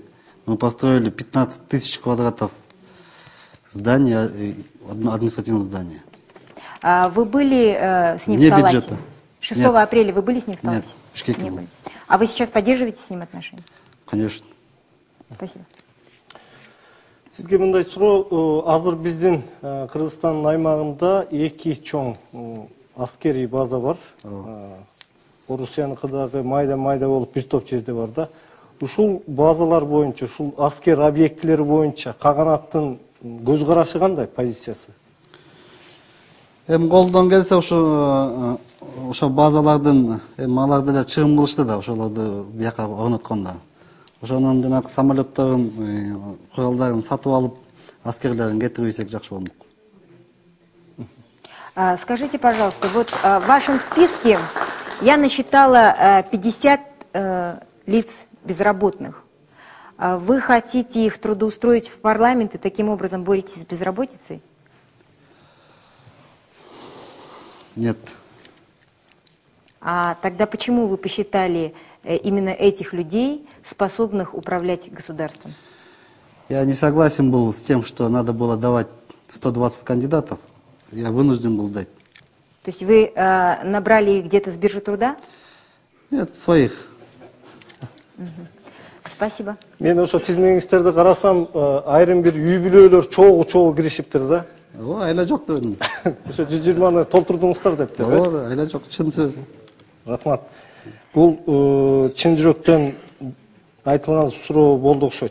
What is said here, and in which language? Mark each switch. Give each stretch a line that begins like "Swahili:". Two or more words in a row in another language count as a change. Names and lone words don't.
Russian: Мы построили 15 тысяч квадратов здания, административного здания. Вы были с ним Вне в Таласе? бюджета. 6 Нет. апреля вы были с ним в Таласе? Нет, в Бишкеке Не был. были. А вы сейчас поддерживаете с ним отношения? Конечно. Спасибо.
Kyrgyz: Сизге мындай суроо, азыр биздин Кыргызстандын аймагында 2 чоң аскерий база бар. Орусияныкы дагы майда болуп бир топ жерде бар да. Ушул базалар боюнча, ушул аскер объектилери боюнча Каганаттын көз карашы кандай, позициясы? Колдон келсе ошо базалардын алар деле чыгым кылышты да, ошолорду бияка орноткондо. Ошонун жанагы самолетторун, куралдарын сатып алып, аскерлерин кетирип ийсек жакшы болмок.
Russian: Скажите, пожалуйста, вот в вашем списке я насчитала 50 лиц безработных. Вы хотите их трудоустроить в парламент и таким образом боретесь с безработицей? Нет. А тогда почему вы посчитали именно этих людей способных управлять государством? Я не согласен был с тем, что надо было давать 120 кандидатов. Я вынужден был дать. То есть вы набрали их где-то с биржи труда? Нет, своих. Спасибо.
Kyrgyz: Мен ошо тизмеңиздерди карасам, айрым бир үй бүлөлөр чогуу киришиптир да. О, айла жок дедим. Ошо 120-ны толтурдуңуздар дептир. О, айла жок, чын сөз. Рахмат. Бул чын жүрөктөн айтылган суроо болду окшойт.